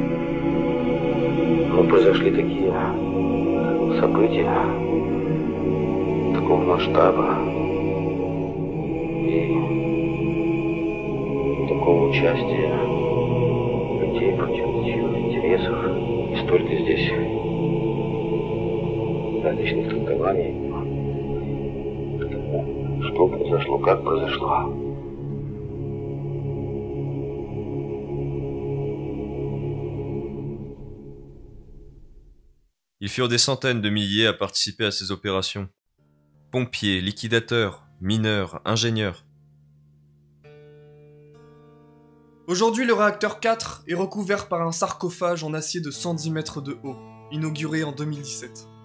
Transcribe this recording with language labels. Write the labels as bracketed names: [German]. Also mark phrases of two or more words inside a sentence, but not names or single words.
[Russian] Но произошли такие события такого масштаба и такого участия людей против чьих интересов и столько здесь различных толкований. Что произошло, как произошло. [French] Ils furent des centaines de milliers à participer à ces opérations. Pompiers, liquidateurs, mineurs, ingénieurs. Aujourd'hui, le réacteur 4 est recouvert par un sarcophage en acier de 110 mètres de haut, inauguré en 2017.